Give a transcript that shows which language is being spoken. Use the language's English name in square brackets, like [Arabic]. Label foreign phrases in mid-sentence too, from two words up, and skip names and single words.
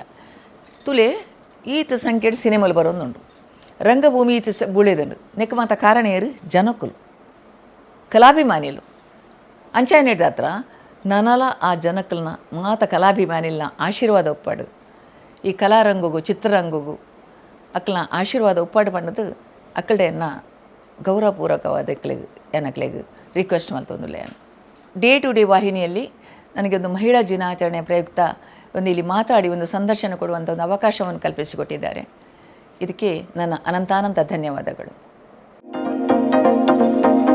[Tulu] ತುಲೆ ಈತ ಸಂಖ್ಯೆ ಸಿನಿಮಾಲು ಬರೋದುಂಡು ರಂಗಭೂಮಿ ಈತ ಬುಳೆದುಂಡು ನೆಕ್ಕ ಮಾತ ಕಾರಣ ಏರು ಜನಕ್ಕಲು ಕಲಾಭಿಮಾನಿಲು ಅಂಚಾಯನೇಡ್ದ ಹತ್ರ ನನಲ ಆ ಜನಕ್ಕಲ್ನ ಮಾತ ಕಲಾಭಿಮಾನಿಲ್ನ ಆಶೀರ್ವಾದ ಒಪ್ಪಾಡು ಈ ಕಲಾರಂಗಗೂ ಚಿತ್ರರಂಗಗೂ ಅಕ್ಕಲ್ನ ಆಶೀರ್ವಾದ ಒಪ್ಪಾಡು ಪಂಡದು ಅಕ್ಕಳನ್ನ ಗೌರವಪೂರ್ವಕವಾದ ಏನಕ್ಲೆಗೆ ರಿಕ್ವೆಸ್ಟ್ ಮಲ್ತೊಂದುಲ್ಲೆ. [Kannada] ಡೇ ಟು ಡೇ ವಾಹಿನಿಯಲ್ಲಿ ನನಗೆ ಒಂದು ಮಹಿಳಾ ದಿನಾಚರಣೆ ಪ್ರಯುಕ್ತ ಒಂದು ಇಲ್ಲಿ ಮಾತಾಡಿ ಒಂದು ಸಂದರ್ಶನ ಕೊಡುವಂಥ ಒಂದು ಅವಕಾಶವನ್ನು ಕಲ್ಪಿಸಿಕೊಟ್ಟಿದ್ದಾರೆ. ಇದಕ್ಕೆ ನನ್ನ ಅನಂತಾನಂತ ಧನ್ಯವಾದಗಳು.